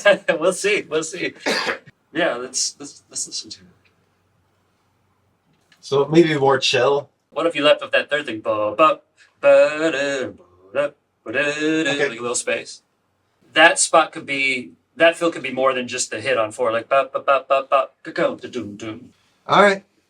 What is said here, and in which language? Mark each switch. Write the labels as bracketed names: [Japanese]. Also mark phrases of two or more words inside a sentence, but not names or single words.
[English] We'll see. Yeah, let's listen to it. So maybe more chill. What if you left off that third thing? Like a little space. That spot could be, that fill could be more than just the hit on 4, like ba ba ba ba ba ka doom doom. All right.